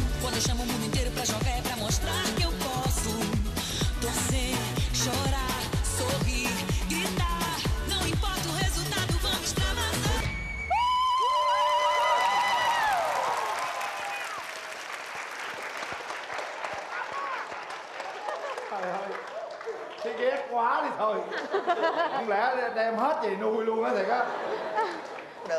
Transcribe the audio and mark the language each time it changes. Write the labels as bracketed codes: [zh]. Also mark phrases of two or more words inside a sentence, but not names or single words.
[pt] Quando eu chamo o mundo inteiro pra jogar é pra mostrar que eu posso torcer, chorar, sorrir, gritar. Não importa o resultado, vamos extravasar. [vi] Trời ơi, thấy ghét quá đi thôi. Không lẽ đem hết về nuôi luôn á thiệt á? Được.